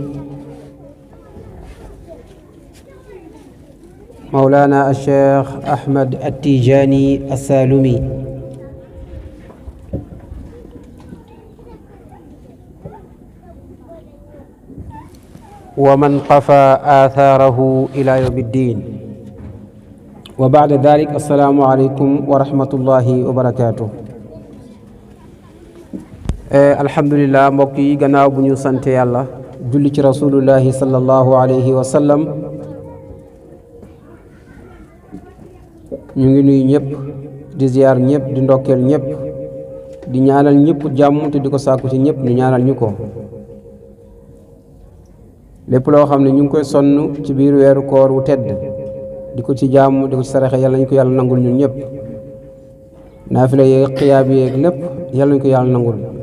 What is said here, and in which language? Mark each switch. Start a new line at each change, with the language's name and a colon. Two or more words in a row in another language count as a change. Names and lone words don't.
Arabic: مولانا الشيخ أحمد التيجاني السالمي ومن قفى آثاره إلى يوم الدين وبعد ذلك السلام عليكم ورحمة الله وبركاته الحمد لله
Wolof: mbokk yi gannaaw bu ñu sant yàlla julli ci
Arabic: رسول الله صلى الله عليه وسلم
Wolof: ñu ngi nuyu ñëpp di ziar ñëpp di ndokkeel ñëpp di ñaanal ñëpp jàmm te di ko sàkku ci ñëpp ñu ñaanal ñu ko lépp loo xam ne ñu ngi koy sonn ci biir weeru koor wu tedd di ko ci jàmm di ko ci saraxe yàlla nañu ko yàlla nangul ñun ñëpp naafila yeeg xiyaab yeeg lépp yàlla nañu ko yàlla nangul